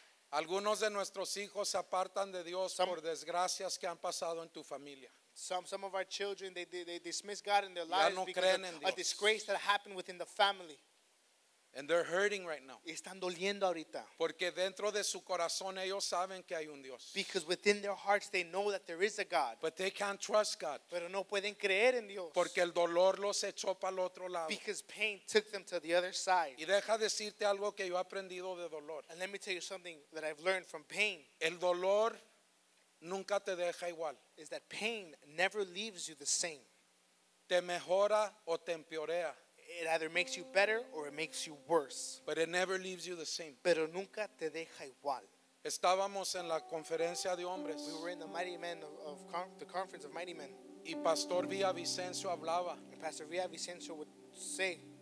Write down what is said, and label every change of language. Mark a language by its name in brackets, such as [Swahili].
[Spanish] Algunos de nuestros hijos se apartan de Dios por desgracias que han pasado en tu familia. [English] Some of our children, they dismiss God in their [Spanish] Ya [English] lives [Spanish] no [English] because [Spanish] creen en [English] of a [Spanish] Dios. [English] disgrace that happened within the family. And they're hurting right now. [Spanish] Y están doliendo ahorita. Porque dentro de su corazón ellos saben que hay un Dios. [English] Because within their hearts they know that there is a God. But they can't trust God. [Spanish] Pero no pueden creer en Dios. Porque el dolor los echó para el otro lado. [English] Because pain took them to the other side. [Spanish] Y deja decirte algo que yo he aprendido de dolor. [English] And let me tell you something that I've learned from pain. [Spanish] El dolor nunca te deja igual. [English] Is that pain never leaves you the same. [Spanish] Te mejora o te empeorea. [English] It either makes you better or it makes you worse. But it never leaves you the same. [Spanish] Pero nunca te deja igual. Estábamos en la conferencia de hombres. [English] We were in the Mighty Men the conference of Mighty Men. [Spanish] Y Pastor Villavicencio hablaba [English] And Pastor Villavicencio would say